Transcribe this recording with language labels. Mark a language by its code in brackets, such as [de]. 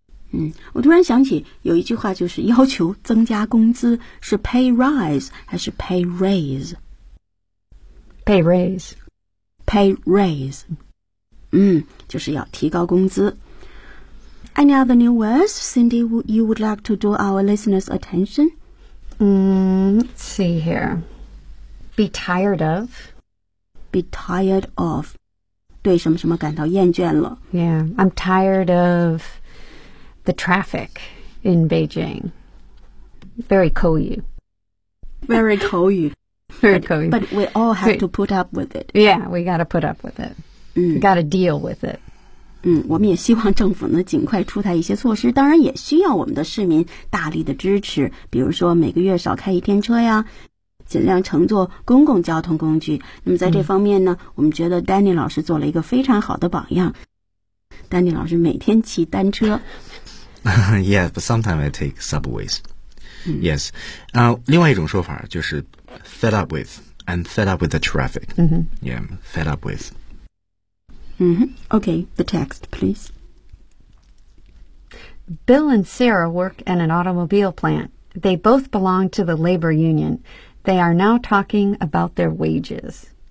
[zh] 嗯，我突然想起有一句话，就是要求增加工资，是 pay rise 还是 pay raise？ [en] Pay raise， [zh] pay raise， 嗯，就是要提高工资。 [en] Any other new words, Cindy? You would like to draw our listeners' attention? 嗯 ，Let's see here. Be tired of. Be tired of. [zh] 对什么什么感到厌倦了。 [en] Yeah, I'm tired of. The traffic in Beijing. Very cold you. Very cold you. Very cold you. But we all have to put up with it. Yeah, we got to put up with it.、嗯、 got to deal with it. [zh] 嗯，我们也希望政府呢尽快出台一些措施，当然也需要我们的市民大力的支持，比如说每个月少开一天车呀，尽量乘坐公共交通工具。那么在这方面呢、嗯、我们觉得 Danny 老师做了一个非常好的榜样。 Danny 老师每天骑单车。 [en] Yeah, but sometimes I take subways. Yes. [zh] 另外一种说法就是 [en] fed up with. I'm fed up with the traffic. Yeah, I'm fed up with. Okay, the text, please. Bill and Sarah work at an automobile plant. They both belong to the labor union. They are now talking about their wages.